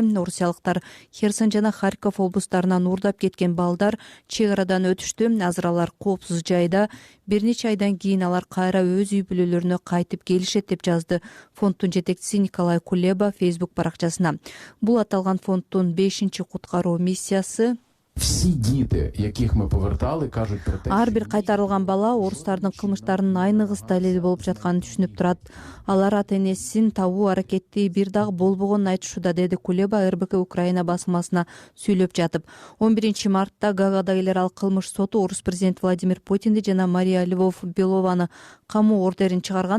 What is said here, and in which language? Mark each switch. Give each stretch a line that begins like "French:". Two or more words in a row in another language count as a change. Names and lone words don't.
Kyrgyz: Орусиялыктар Херсон жана Харьков облустарынан уурдап кеткен балдар чек арадан өтүштү. Азыр алар коопсуз жайда. Бир нече айдан кийин алар кайра өз үй бүлөлөрүнө кайтып келишет деп жазды фонддун жетекчиси Николай Кулеба Facebook баракчасына. Бул аталган фонддун 5-чи куткаруу миссиясы.
Ukrainian: Всі діти, яких ми повертали, кажуть про те,
Kyrgyz: ар бир кайтарылган бала орустардын кылмыштарынын айныгыс далили болуп жатканын түшүнүп турат. Алар ата-энесин табуу аракети бир дагы болбогонун айтышууда, деди Кулеба РБК Украина басылмасына сүйлөп жатып. 11 мартта Гаагада Генерал кылмыш соту орус президенти Владимир Путинди жана Мария Львов-Белованы камуу ордерин чыгарган.